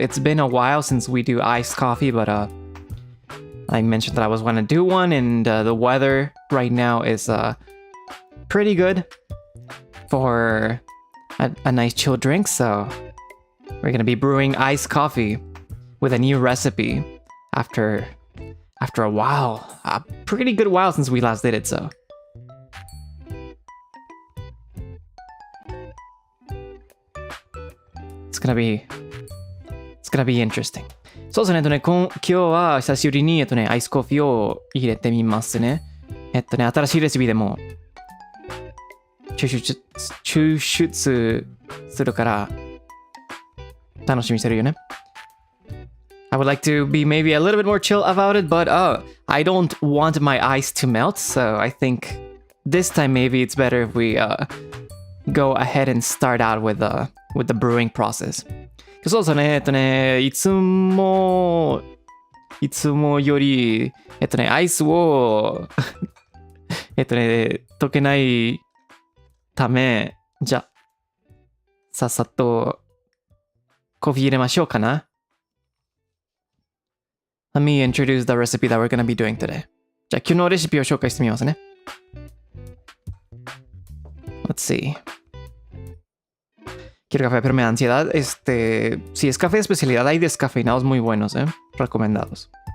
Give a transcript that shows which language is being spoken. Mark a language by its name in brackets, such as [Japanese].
[English] It's been a while since we do iced coffee, but I mentioned that I was going to do one, and the weather right now is pretty good for a nice chill drink, so we're going to be brewing iced coffee with a new recipe after a while. A pretty good while since we last did it, so. It's gonna be interesting. [Japanese] そうですね、今日は久しぶりにアイスコーヒーを入れてみますね。新しいレシピでも抽出するから楽しみにしてるよね。 [English] I would like to be maybe a little bit more chill about it, but I don't want my ice to melt, so I think this time maybe it's better if we go ahead and start out with the brewing process. [Japanese] そうですね、いつもより、アイスを溶けないため、じゃ、さっさとコーヒー入れましょうかな。 [English] Let me introduce the recipe that we're going to be doing today. [Japanese] じゃあ、今日のレシピを紹介してみますね。 [English] Let's see. [Spanish] Quiero café, pero me da ansiedad. Si es café de especialidad, hay descafeinados muy buenos, recomendados.